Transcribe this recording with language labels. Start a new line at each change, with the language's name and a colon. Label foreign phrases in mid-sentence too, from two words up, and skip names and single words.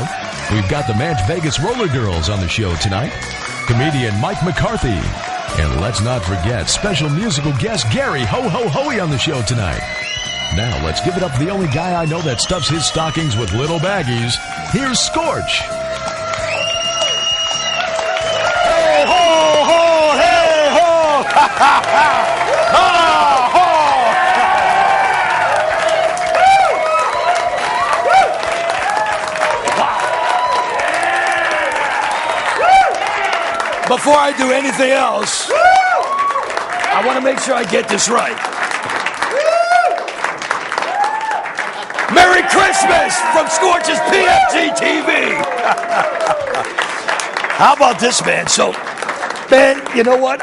English: We've got the ManchVegas Roller Girls on the show tonight, comedian Mike McCarthy, and let's not forget special musical guest Gary Ho Ho Hoey on the show tonight. Now, let's give it up to the only guy I know that stuffs his stockings with little baggies. Here's Scorch. Hey, ho, ho, hey, ho, ha, ha, ha, ha, ho. Before I do anything else, I want to make sure I get this right. Merry Christmas from Scorch's PFG TV. How about this, man? So, man, you know what?